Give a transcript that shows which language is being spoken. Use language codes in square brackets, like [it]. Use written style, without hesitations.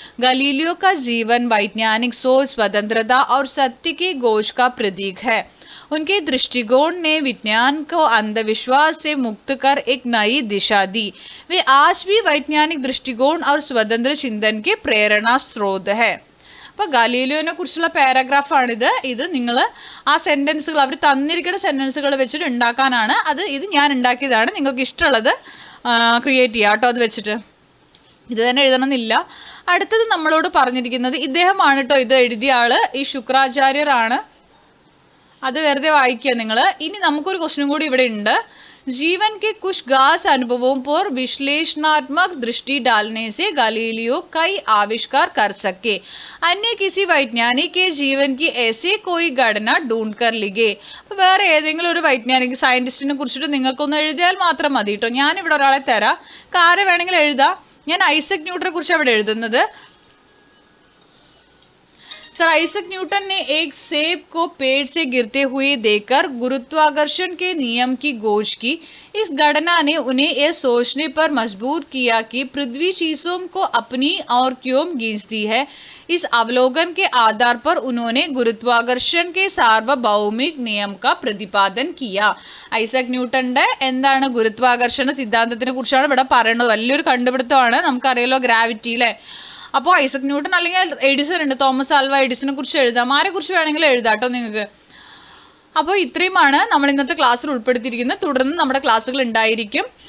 [hi] Galileo का जीवन वैज्ञानिक सोच, स्वतंत्रता और सत्य की खोज का प्रतीक है. उनके दृष्टिकोण ने विज्ञान को अंधविश्वास से मुक्त कर एक नई दिशा दी. वे आज भी वैज्ञानिक दृष्टिकोण और स्वतंत्र चिंतन के प्रेरणा स्रोत है. [ml] അപ്പോൾ ഗലീലിയോനെ കുറിച്ചുള്ള പാരഗ്രാഫാണിത്. ഇത് നിങ്ങൾ ആ സെൻറ്റൻസുകൾ, അവർ തന്നിരിക്കുന്ന സെൻറ്റൻസുകൾ വെച്ചിട്ട് ഉണ്ടാക്കാനാണ്. ഇത് ഞാൻ ഉണ്ടാക്കിയതാണ്. നിങ്ങൾക്ക് ഇഷ്ടമുള്ളത് ക്രിയേറ്റ് ചെയ്യാം കേട്ടോ, അത് വെച്ചിട്ട്. ഇത് തന്നെ എഴുതണമെന്നില്ല. അടുത്തത് നമ്മളോട് പറഞ്ഞിരിക്കുന്നത്, ഇദ്ദേഹമാണ് കേട്ടോ ഇത് എഴുതിയ ആള്, ഈ ശുക്രാചാര്യരാണ്. അത് വെറുതെ വായിക്കുക നിങ്ങൾ. ഇനി നമുക്കൊരു ക്വസ്റ്റ്യൻ കൂടി ഇവിടെ ഉണ്ട്. [hi] जीवन के कुछ खास अनुभवों पर विश्लेषणात्मक दृष्टि डालने से गलीलियो कई आविष्कार कर सके. अन्य किसी वैज्ञानिक के जीवन की ऐसे कोई घटना ढूंढ कर लिखे. [ml] അപ്പോൾ വേറെ ഏതെങ്കിലും ഒരു വൈജ്ഞാനിക സയന്റിസ്റ്റിനെ കുറിച്ചിട്ട് നിങ്ങൾക്കൊന്ന് എഴുതിയാൽ മാത്രം മതി കേട്ടോ. ഞാനിവിടെ ഒരാളെ തരാം, കാര്യം വേണമെങ്കിൽ എഴുതാം. ഞാൻ ഐസക് ന്യൂട്ടനെ കുറിച്ച് അവിടെ എഴുതുന്നത്. [hi] सर आइजैक न्यूटन ने एक सेब को पेड़ से गिरते हुए देखकर गुरुत्वाकर्षण के नियम की खोज की. इस घटना ने उन्हें यह सोचने पर मजबूर किया कि पृथ्वी चीजों को अपनी और क्यों खींचती है. इस अवलोकन के आधार पर उन्होंने गुरुत्वाकर्षण के सार्वभौमिक नियम का प्रतिपादन किया. [ml] ഐസക് ന്യൂട്ടന്റെ എന്താണ് ഗുരുത്വാകർഷണ സിദ്ധാന്തത്തിനെ കുറിച്ചാണ് ഇവിടെ പറയുന്നത്. വലിയൊരു കണ്ടുപിടുത്തമാണ്, നമുക്കറിയാലോ ഗ്രാവിറ്റി അല്ലേ. അപ്പോൾ ഐസക് ന്യൂട്ടൺ അല്ലെങ്കിൽ എഡിസൺ ഉണ്ട്, തോമസ് ആൽവ എഡിസനെ കുറിച്ച് എഴുതാം, ആരെ കുറിച്ച് വേണമെങ്കിലും എഴുതാം കേട്ടോ നിങ്ങൾക്ക്. അപ്പോൾ ഇത്രയുമാണ് നമ്മൾ ഇന്നത്തെ ക്ലാസ്സിൽ ഉൾപ്പെടുത്തിയിരിക്കുന്നത്. തുടർന്ന് നമ്മുടെ ക്ലാസ്സുകൾ ഉണ്ടായിരിക്കും.